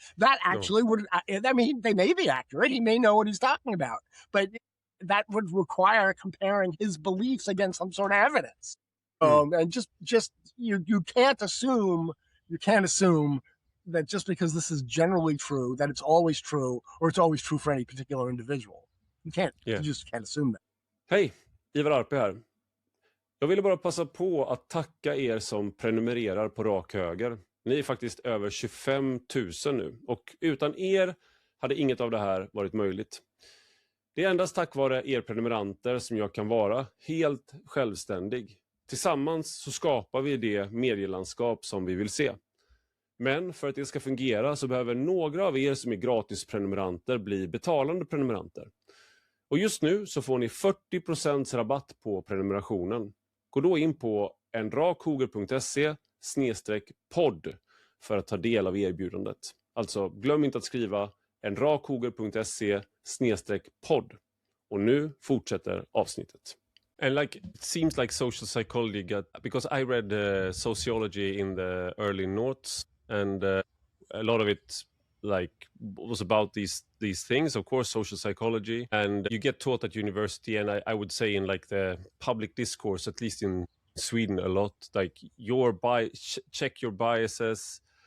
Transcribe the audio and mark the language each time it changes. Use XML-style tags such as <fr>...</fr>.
<en>That actually would, they may be accurate. He may know what he's talking about, but that would require comparing his beliefs against some sort of evidence. And just you can't assume that just because this is generally true, that it's always true, or it's always true for any particular individual. You just can't assume that.</en> <sv>Hej, Ivar Arpi här. Jag ville bara passa på att tacka er som prenumererar på Rak Höger. Ni är faktiskt över 25 000 nu. Och utan er hade inget av det här varit möjligt. Det är endast tack vare er prenumeranter som jag kan vara helt självständig. Tillsammans så skapar vi det medielandskap som vi vill se. Men för att det ska fungera så behöver några av er som är gratisprenumeranter bli betalande prenumeranter. Och just nu så får ni 40% rabatt på prenumerationen. Gå då in på enrakhoger.se/podd för att ta del av erbjudandet. Alltså glöm inte att skriva enrakhoger.se/podd. Och nu fortsätter avsnittet.</sv> <en>And like it seems like social psychology got, because I read sociology in the early noughts, and a lot of it like was about these things, of course, social psychology, and you get taught at university, and I would say in like the public discourse, at least in Sweden a lot, like check your biases.</en>